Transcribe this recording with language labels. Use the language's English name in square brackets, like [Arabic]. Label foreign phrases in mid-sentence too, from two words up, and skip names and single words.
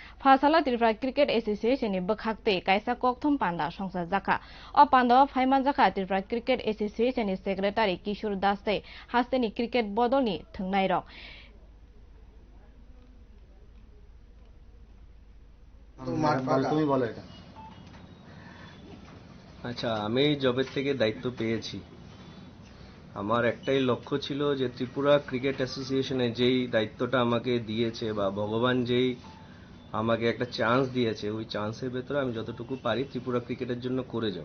[Kok Borok] Fasala Tripura Cricket Association ni bakhakte kaisa kokthom panda songsa jaka o panda phaiman jaka Tripura Cricket Association ni secretary Kishore Das tei haste ni cricket bodol ni thungnai rok [Bangla] আচ্ছা, আমি জবের থেকে দায়িত্ব পেয়েছি। আমার একটাই লক্ষ্য ছিল যে ত্রিপুরা ক্রিকেট অ্যাসোসিয়েশনে যেই দায়িত্বটা আমাকে দিয়েছে বা ভগবান যেই আমাকে একটা চান্স দিয়েছে, ওই চান্সের ভেতরে আমি যতটুকু পারি ত্রিপুরা ক্রিকেটের জন্য করে যাব।